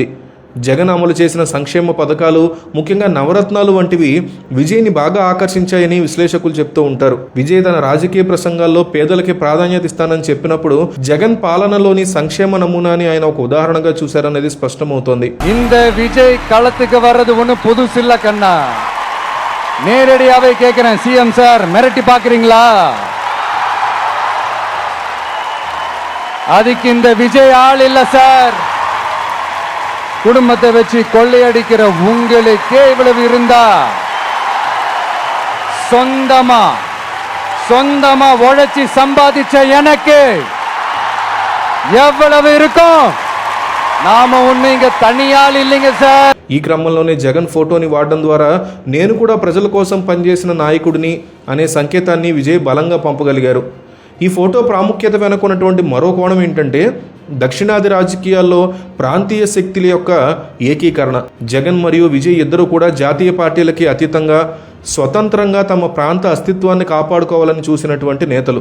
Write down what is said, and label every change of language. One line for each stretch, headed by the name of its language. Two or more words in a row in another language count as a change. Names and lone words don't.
Telugu: జగన్ అమలు చేసిన సంక్షేమ పథకాలు, ముఖ్యంగా నవరత్నాలు వంటివి విజయ్ని బాగా ఆకర్షించాయని విశ్లేషకులు చెప్తూ ఉంటారు. విజయ్ తన రాజకీయ ప్రసంగాల్లో పేదలకి ప్రాధాన్యత ఇస్తానని చెప్పినప్పుడు జగన్ పాలనలోని సంక్షేమ నమూనాని ఆయన ఒక ఉదాహరణగా చూశారనేది స్పష్టమవుతోంది.
Tamil: இந்த விஜய் களத்துக்கு வர்றது ஒண்ணு புதுசு இல்ல கண்ணா. நேரடியாவே கேக்குறேன்,
English: CM sir
Tamil: மிரட்டி பாக்குறீங்களா? அதுக்கு இந்த விஜய் ஆள் இல்ல சார். குடும்பத்தை வச்சு கொள்ளையடிக்கிற உங்களுக்கே இவ்வளவு இருந்தா, சொந்தமா உழைச்சி சம்பாதிச்ச எனக்கு எவ்வளவு இருக்கும்? நாம ஒண்ணு இங்க தனியாள் இல்லைங்க சார்.
Telugu: ఈ క్రమంలోనే జగన్ ఫోటోని వాడడం ద్వారా నేను కూడా ప్రజల కోసం పనిచేసిన నాయకుడిని అనే సంకేతాన్ని విజయ్ బలంగా పంపగలిగారు. ఈ ఫోటో ప్రాముఖ్యత వెనుకున్నటువంటి మరో కోణం ఏంటంటే, దక్షిణాది రాజకీయాల్లో ప్రాంతీయ శక్తుల యొక్క ఏకీకరణ. జగన్ మరియు విజయ్ ఇద్దరు కూడా జాతీయ పార్టీలకి అతీతంగా స్వతంత్రంగా తమ ప్రాంత అస్తిత్వాన్ని కాపాడుకోవాలని చూసినటువంటి నేతలు.